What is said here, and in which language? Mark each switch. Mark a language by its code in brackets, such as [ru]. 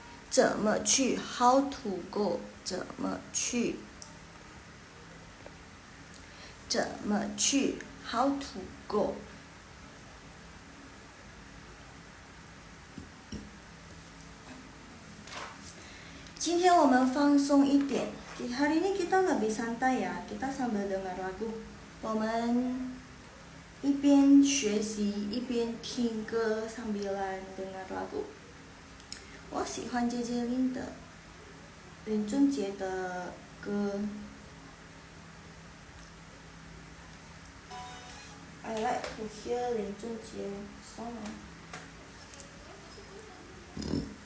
[zh] 怎么去 [en] How to go? 怎么去 How to go? [zh] 今天我们放松一点。 [id] Hari ini kita lebih santai ya. Kita sambil dengar lagu. [zh] 我们一边学习一边听歌 [id] sambilan dengar lagu。 [zh] 我喜欢杰杰林的林俊杰的歌。 [en] I like to hear 林俊杰 song。